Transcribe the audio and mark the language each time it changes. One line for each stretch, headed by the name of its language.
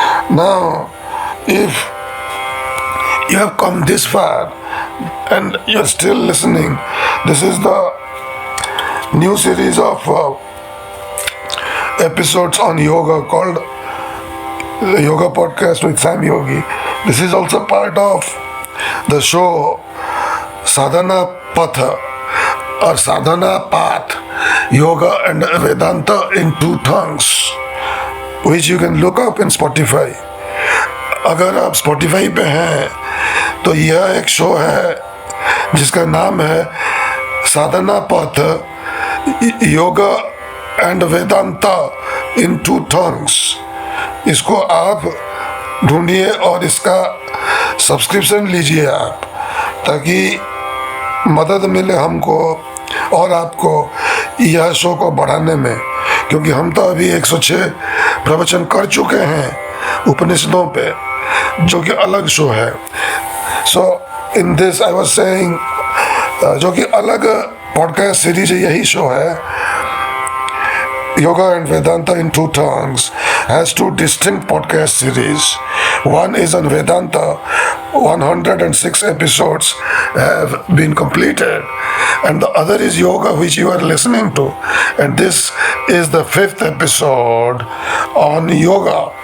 English: Now, if you have come this far and you are still listening, this is the new series of episodes on yoga called the Yoga Podcast with Sam Yogi. This is also part of the show Sadhana Patha or Sadhana Path, Yoga and Vedanta in 2 tongues, which you can look up in Spotify.
Hindi: अगर आप Spotify पे हैं तो यह एक show है जिसका नाम है साधना पथ yoga and Vedanta in 2 tongues. इसको आप ढूंढिए और इसका सब्सक्रिप्शन लीजिए आप, ताकि मदद मिले हमको और आपको यह शो को बढ़ाने में, क्योंकि हम तो अभी 106 प्रवचन कर चुके हैं उपनिषदों पे, जो कि अलग शो है.
English: so in this I was saying,
Hindi: जो कि अलग पॉडकास्ट सीरीज यही शो है.
English: Yoga and Vedanta in 2 tongues has 2 distinct podcast series. One is on Vedanta. 106 episodes have been completed, and the other is Yoga, which you are listening to, and this is the 5th episode on Yoga.